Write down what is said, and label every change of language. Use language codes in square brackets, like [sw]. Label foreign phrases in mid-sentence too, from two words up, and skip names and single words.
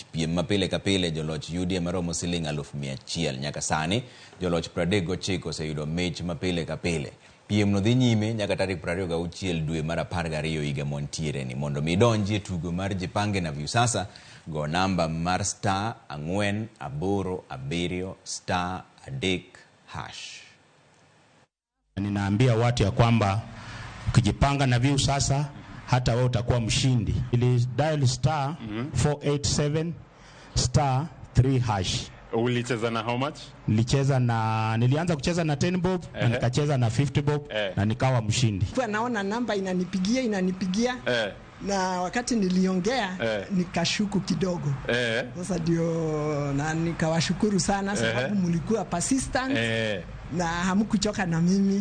[luo] Piem mapile ka pile joloch yudi maromo siling 100,000. Nyaka sani joloch 39 oseyudo mich mapile ka pile. Piem no dhi nyime nyaka tarik 26 dwe mar 12 higa montiere ni. Mondo midonji tugo mar Jipange na Viusasa, go namba mar *487*3#. [sw] Ninaambia watu ya kwamba ukijipanga na Viusasa hata wewe utakuwa mshindi. Ili dial *487*3#. Ulicheza na [en] how much? [sw] Nilianza kucheza na 10 bob na nikacheza na 50 bob na nikawa mshindi. Kwa naona namba inanipigia na wakati niliongea nikashuku kidogo. Sasa ndio na nikawashukuru sana sababu mlikuwa persistent na hamkuchoka na mimi.